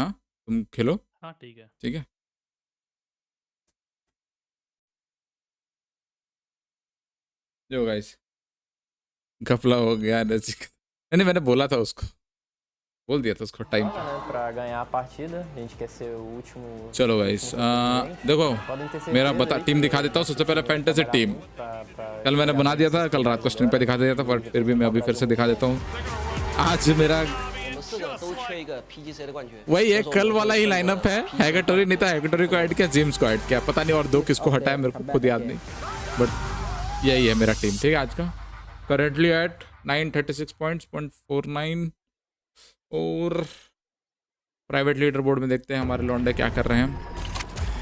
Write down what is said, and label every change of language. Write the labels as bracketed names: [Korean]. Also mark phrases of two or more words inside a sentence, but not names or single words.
[Hindi] हाँ तुम खेलो। हाँ ठीक है। ठीक है जो गाइस, घपला हो गया एनर्जी का। नहीं मैंने बोला था उसको, बोल दिया था उसको टाइम पे। [Portuguese] Para ganhar a partida, a gente quer ser o último. [Hindi] चलो गाइस देखो, [Portuguese] Podem ter [Hindi] मेरा [Portuguese] certeza [Hindi] बता [Portuguese] aí [Hindi] टीम [Portuguese] que [Hindi] दिखा देता हूँ। सबसे पहले फैंटेसी [Portuguese] trabalhar [Hindi] टीम [Portuguese] muito pra [Hindi] कल मैंने [Portuguese] chegar [Hindi] बना दिया [Portuguese] nesse [Hindi] था, कल रात को स्ट्रीम पे दिखा दिया था, पर फिर भी मैं अभी फिर से दिखा देता हूँ। आज मेरा [Chinese] 我们4个都缺一个 PGC 的冠军。 [Hindi] वही है, कल वाला ही लाइनअप है। हैगेटोरी नहीं था, हैगेटोरी को ऐड किया, जिम्स को ऐड किया, पता नहीं और दो किसको हटाया, मेरे को खुद याद नहीं, बट यही है मेरा टीम। ठीक है आज का [English] currently at 936 points [Hindi] 0.49। और [English] private leader board [Hindi] में देखते हैं हमारे लौंडे क्या कर रहे हैं।